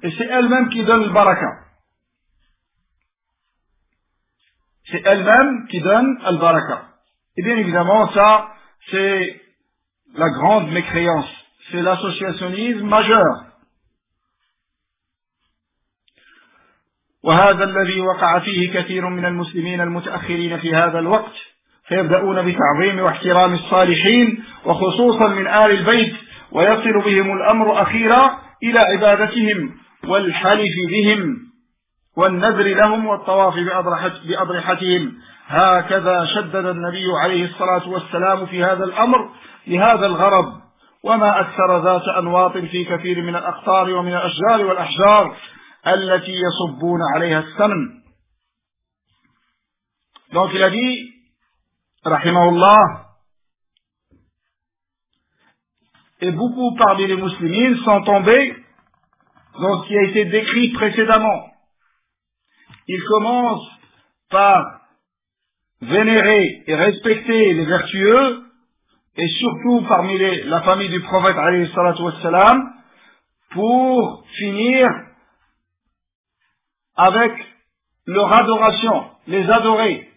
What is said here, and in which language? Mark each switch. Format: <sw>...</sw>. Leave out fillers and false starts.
<fr>Et c'est elles-mêmes qui donnent le baraka. C'est elles-mêmes qui donnent le baraka. Et bien évidemment, ça, c'est la grande mécréance. C'est l'associationnisme majeur.</fr> <ar>وهذا الذي وقع فيه كثير من المسلمين المتأخرين في هذا الوقت فيبدأون بتعظيم واحترام الصالحين وخصوصا من آل البيت ويصل بهم الأمر أخيرا إلى عبادتهم والحلف بهم والنذر لهم والطواف بأضرحتهم. هكذا شدد النبي عليه الصلاة والسلام في هذا الأمر لهذا الغرض. وما أكثر ذات أنواط في كثير من الأقطار ومن الأشجار والأحجار التي يصبون عليها السمن.</ar> <fr>Donc il a dit, rahimahullah, et beaucoup parmi les musulmans sont tombés dans ce qui a été décrit précédemment. Ils commencent par vénérer et respecter les vertueux, et surtout parmi la famille du prophète alayhi salatu wassalam, pour finir avec leur adoration, les adorer.</fr>